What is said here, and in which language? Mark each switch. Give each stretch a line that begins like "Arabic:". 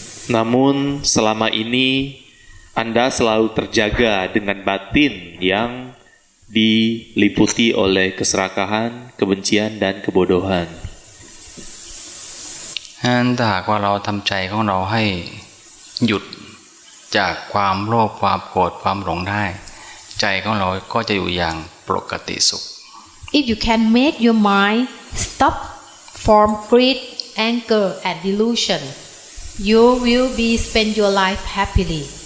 Indonesian: Namun selama ini Anda selalu terjaga dengan batin yang diliputi oleh keserakahan, kebencian, dan kebodohan.
Thai: ถ้าหากว่าเราทำใจของเราให้หยุดจากความโลภความโกรธความหลงได้ใจของเราก็จะอยู่อย่างปกติสุข
English: If you can make your mind stop from greed, anger, and delusion, you will be spend your life happily.